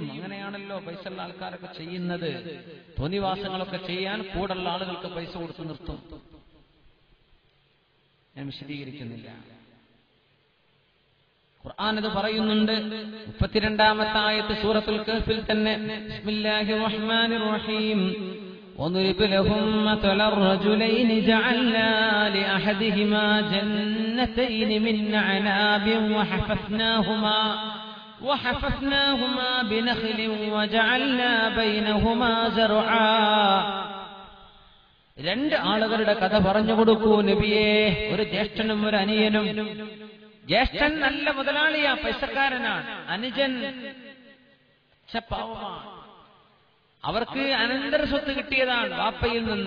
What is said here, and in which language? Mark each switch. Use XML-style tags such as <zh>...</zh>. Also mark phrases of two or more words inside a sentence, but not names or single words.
<ml>അങ്ങനെയാണല്ലോ പൈസ ഉള്ള ആൾക്കാരൊക്കെ ചെയ്യുന്നത്. തോന്നിവാസങ്ങളൊക്കെ ചെയ്യാൻ കൂടുള്ള ആളുകൾക്ക് പൈസ കൊടുത്ത് നിർത്തും. ഞാൻ വിശദീകരിക്കുന്നില്ല. ഖുർആൻ അത് പറയുന്നുണ്ട്. 32-ാമത്തെ ആയത്ത് സൂറത്തുൽ കഹ്ഫിൽ തന്നെ.</ml> <ar>بسم الله الرحمن الرحيم. وَضْرِبْ لَهُم مَّثَلَ الرَّجُلَيْنِ جَعَلْنَا لِأَحَدِهِمَا جَنَّتَيْنِ مِنْ أَعْنَابٍ وَحَفَفْنَاهُمَا بِنَخْلٍ وَجَعَلْنَا بَيْنَهُمَا زَرْعًا.</ar> <ml>രണ്ട് ആളുകളുടെ കഥ പറഞ്ഞു കൊടുക്കൂ നബിയേ. ഒരു ജ്യേഷ്ഠനും ഒരു അനിയനും. ജ്യേഷ്ഠൻ നല്ല മുതലാളിയാ, പൈസക്കാരനാണ്. അനുജൻ പാവമാണ്. അവർക്ക് അനന്തര സ്വത്ത് കിട്ടിയതാണ് വാപ്പയിൽ നിന്ന്.</ml>